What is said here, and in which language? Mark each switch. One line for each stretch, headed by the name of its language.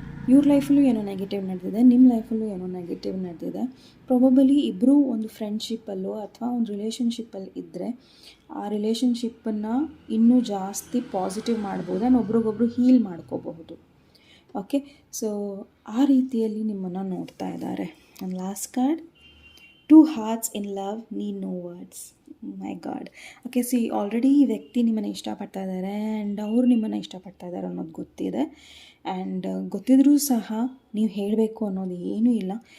Kannada: ಇವ್ರ ಲೈಫಲ್ಲೂ ಏನೋ ನೆಗೆಟಿವ್ ನಡೆದಿದೆ, ನಿಮ್ಮ ಲೈಫಲ್ಲೂ ಏನೋ ನೆಗೆಟಿವ್ ನಡೆದಿದೆ. ಪ್ರಾಬಬಲಿ ಇಬ್ಬರೂ ಒಂದು ಫ್ರೆಂಡ್ಶಿಪ್ಪಲ್ಲೋ ಅಥವಾ ಒಂದು ರಿಲೇಷನ್ಶಿಪ್ಪಲ್ಲಿ ಇದ್ದರೆ ಆ ರಿಲೇಷನ್ಶಿಪ್ಪನ್ನು ಇನ್ನೂ ಜಾಸ್ತಿ ಪಾಸಿಟಿವ್ ಮಾಡ್ಬೋದು ಆ್ಯಂಡ್ ಒಬ್ರಿಗೊಬ್ರು ಹೀಲ್ ಮಾಡ್ಕೋಬಹುದು. ಓಕೆ, ಸೊ ಆ ರೀತಿಯಲ್ಲಿ ನಿಮ್ಮನ್ನು ನೋಡ್ತಾ ಇದ್ದಾರೆ.
English: And last card, 2 hearts in love need no words. My God.
Kannada: Okay, already ಈ ವ್ಯಕ್ತಿ ನಿಮ್ಮನ್ನು ಇಷ್ಟಪಡ್ತಾ ಇದ್ದಾರೆ ಆ್ಯಂಡ್ ಅವರು ನಿಮ್ಮನ್ನು ಇಷ್ಟಪಡ್ತಾ ಇದ್ದಾರೆ ಅನ್ನೋದು ಗೊತ್ತಿದೆ. ಆ್ಯಂಡ್ ಗೊತ್ತಿದ್ರೂ ಸಹ ನೀವು ಹೇಳಬೇಕು ಅನ್ನೋದು ಏನೂ ಇಲ್ಲ.